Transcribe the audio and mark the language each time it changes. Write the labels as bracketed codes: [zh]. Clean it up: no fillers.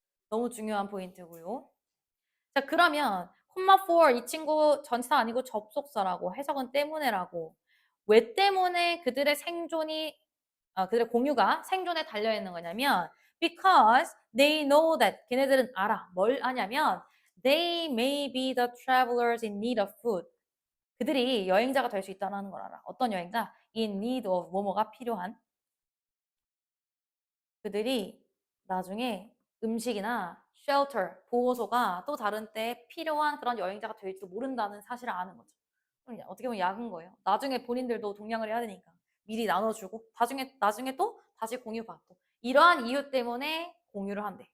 [ko] 너무 중요한 포인트고요. 자, 그러면 콤마 for 이 친구 전치사 아니고 접속사라고 해석은 때문에라고. 왜 때문에 그들의 생존이 그들의 공유가 생존에 달려 있는 거냐면 [en] because they know that [ko] 걔네들은 알아. [en] 뭘 아냐면 they may be the travelers in need of food. [ko] 그들이 여행자가 될 수 있다는 걸 알아. 어떤 여행자? in need of 뭐뭐가 필요한. 그들이 나중에 음식이나 shelter, 보호소가 또 다른 때 필요한 그런 여행자가 될지도 모른다는 사실을 아는 거죠. 어떻게 보면 약은 거예요. 나중에 본인들도 동량을 해야 되니까 미리 나눠주고 나중에 또 다시 공유받고 이러한 이유 때문에 공유를 한대.